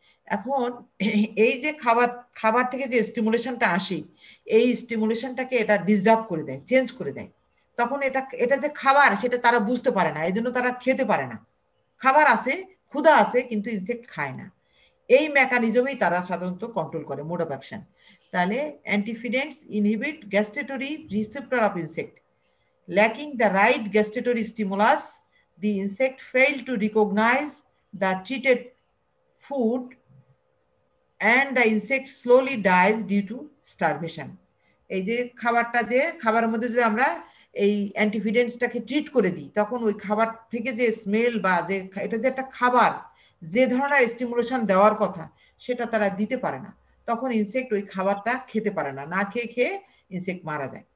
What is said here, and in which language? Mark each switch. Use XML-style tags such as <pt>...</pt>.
<bn>এখন এই যে খাবার থেকে যে স্টিমুলেশনটা আসে, এই স্টিমুলেশনটাকে এটা ডিসটার্ব করে দেয়, চেঞ্জ করে দেয়। তখন এটা যে খাবার সেটা তারা বুঝতে পারে না, এই জন্য তারা খেতে পারে না। খাবার আছে, ক্ষুধা আছে, কিন্তু ইনসেক্ট খায় না। এই মেকানিজমেই তারা সাধারণত কন্ট্রোল করে, মোড অফ অ্যাকশন।</bn> <en>তাহলে antifeedants inhibit gustatory receptor of insect. Lacking the right gustatory stimulus, the insect failed to recognize the treated food and the insect slowly dies due to starvation.</en> <bn>এই যে খাবারের মধ্যে যদি আমরা এই অ্যান্টিফিডেন্টসটাকে ট্রিট করে দিই, তখন ওই খাবার থেকে যে স্মেল বা যে এটা যে একটা খাবার, যে ধরনের স্টিমুলেশন দেওয়ার কথা সেটা তারা দিতে পারে না। তখন ইনসেক্ট ওই খাবারটা খেতে পারে না, না খেয়ে খেয়ে ইনসেক্ট মারা যায়।</bn>